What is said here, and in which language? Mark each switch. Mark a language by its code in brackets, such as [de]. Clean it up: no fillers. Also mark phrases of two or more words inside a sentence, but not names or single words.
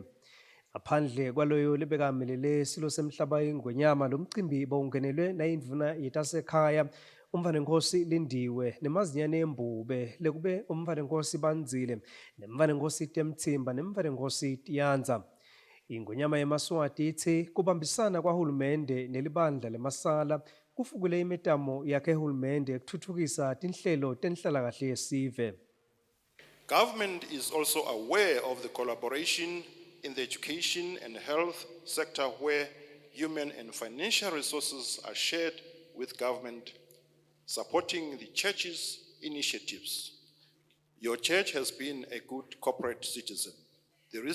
[ss] Ngaphandle kwaloyo lebekamelele silo semhlaba ingwenyama lomcimbi bawungenelwe nayindvuna yetasekhaya umvanenkosi Lindiwe nemazinyane embube lekube umvanenkosi Bandzile nemvanenkosi Temtsimba nemvanenkosi Tiyanza. Ingwenyama yeMaswati ithi kubambisana kwahulumende nelibandla lemasala kufukule imitamo yakhe hulumende ekuthuthukisa tinhlelo tenhlalakahle yesive. [en] Government is also aware of the collaboration in the education and health sector where human and financial resources are shared with government, supporting the church's initiatives. Your church has been a good corporate citizen.